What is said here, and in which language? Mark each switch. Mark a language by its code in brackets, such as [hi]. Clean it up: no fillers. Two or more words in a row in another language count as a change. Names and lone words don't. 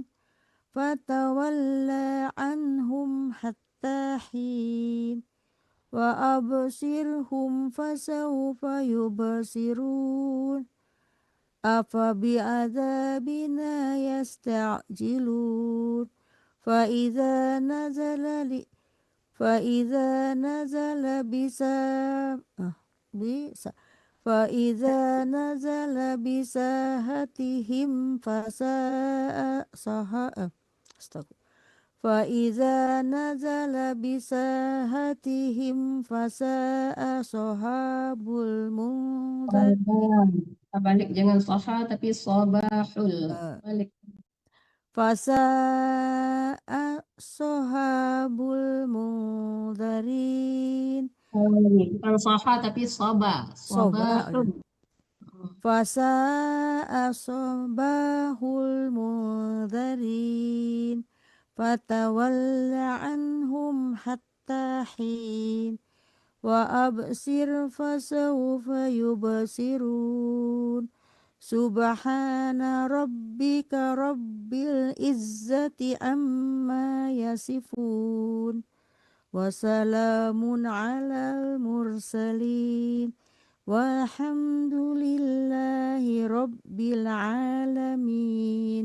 [ar] فتول عنهم حتى حين وأبصرهم فسوف يبصرون أفبعذابنا يستعجلون فإذا نزل بساحتهم فساء صباح المنذر [ms] Balik jangan saha tapi sabahul. Balik. [ar] فساء صباح المنذرين [ms] Bukan saha tapi sabah. Sabahul. [ar] فساء صباح المنذرين فتول عنهم حتى حين وأبصر فسوف يبصرون سبحان ربك رب العزة عما يصفون وسلام على المرسلين والحمد لله رب العالمين.